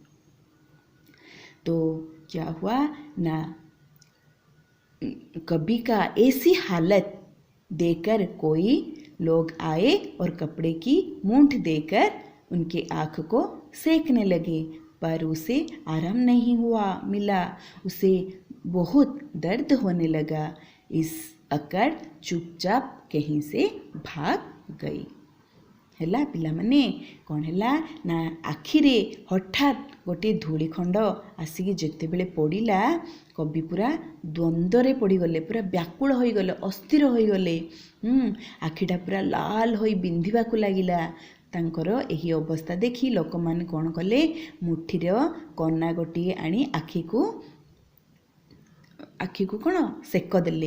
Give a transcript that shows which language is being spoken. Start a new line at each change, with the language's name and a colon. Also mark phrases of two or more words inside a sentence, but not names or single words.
Hindi: तो क्या हुआ ना, कवि का ऐसी हालत देखकर कोई लोग आए और कपड़े की मूंठ देकर उनके आँख को सेकने लगे, पर उसे आराम नहीं हुआ मिला, उसे बहुत दर्द होने लगा। इस अकड़ चुपचाप कहीं से भाग गई,
Odia: ହେଲା ପିଲାମାନେ କ'ଣ ହେଲା ନା ଆଖିରେ ହଠାତ୍ ଗୋଟିଏ ଧୂଳିଖଣ୍ଡ ଆସିକି ଯେତେବେଳେ ପଡ଼ିଲା କବି ପୁରା ଦ୍ୱନ୍ଦ୍ୱରେ ପଡ଼ିଗଲେ, ପୁରା ବ୍ୟାକୁଳ ହୋଇଗଲେ, ଅସ୍ଥିର ହୋଇଗଲେ। ଆଖିଟା ପୁରା ଲାଲ ହୋଇ ବିନ୍ଧିବାକୁ ଲାଗିଲା। ତାଙ୍କର ଏହି ଅବସ୍ଥା ଦେଖି ଲୋକମାନେ କ'ଣ କଲେ, ମୁଠିର କନା ଗୋଟିଏ ଆଣି ଆଖିକୁ କ'ଣ ସେକ ଦେଲେ।